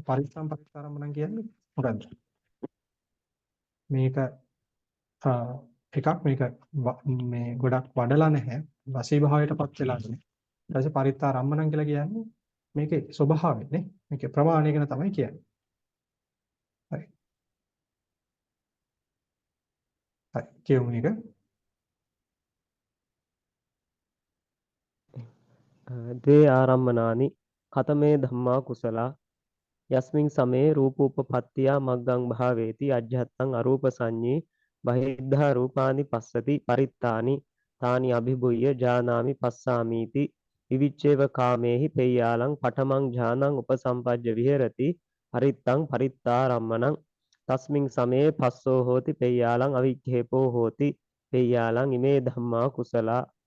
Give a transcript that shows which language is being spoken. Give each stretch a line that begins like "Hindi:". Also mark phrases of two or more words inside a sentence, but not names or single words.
Sinhala: පරිත්තාරම්මනම් කියන්නේ මොකද්ද? මේක එකක් මේක මේ ගොඩක් වඩලා නැහැ. වශී භාවයටපත් වෙලා ඉන්නේ. ඊට පස්සේ පරිත්තාරම්මණං කියලා කියන්නේ මේකේ ස්වභාවය නේ. මේකේ ප්‍රමාණය ගැන තමයි කියන්නේ. හරි. හරි. කියමු මේක.
Pali: ද්වේ ආරම්මනානි කතමේ ධම්මා කුසලා යස්මින් සමේ රූපෝපපත්තියා මග්ගං භාවේති අජ්ජත්තං අරූප සංඤේ බහිද්ධා රූපානි පස්සති පරිත්තානි තානි අභිභුය්‍ය ජානාමි පස්සාමීති විවිච්ඡේව කාමේහි පෙය්‍යාලං පඨමං ඥානං උපසම්පජ්ජ විහෙරති පරිත්තං පරිත්තාරම්මනං තස්මින් සමේ පස්සෝ හෝති පෙය්‍යාලං අවික්ඛේපෝ හෝති පෙය්‍යාලං ඉමේ ධම්මා කුසලා